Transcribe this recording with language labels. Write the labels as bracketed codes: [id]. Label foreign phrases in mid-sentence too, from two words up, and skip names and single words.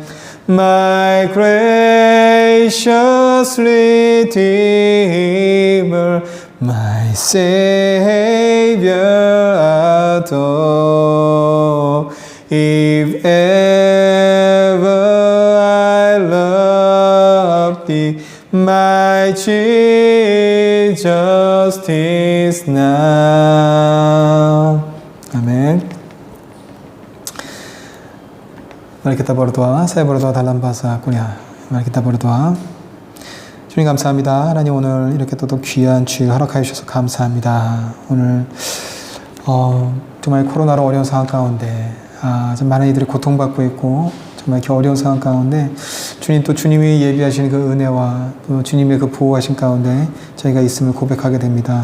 [en] My gracious Redeemer, my Savior adore. If ever I love Thee, my Jesus, 'tis now. [id] Amin. Mari kita berdoa. Saya berdoa dalam bahasa Korea. Mari kita berdoa. [ko] 주님 감사합니다. 하나님 오늘 이렇게 또 귀한 주일 허락하여 주셔서 감사합니다. 오늘 정말 코로나로 어려운 상황 가운데 좀 많은 이들이 고통받고 있고 정말 이렇게 어려운 상황 가운데 주님 또 주님이 예비하신 그 은혜와 또 주님의 그 보호하신 가운데 저희가 있음을 고백하게 됩니다.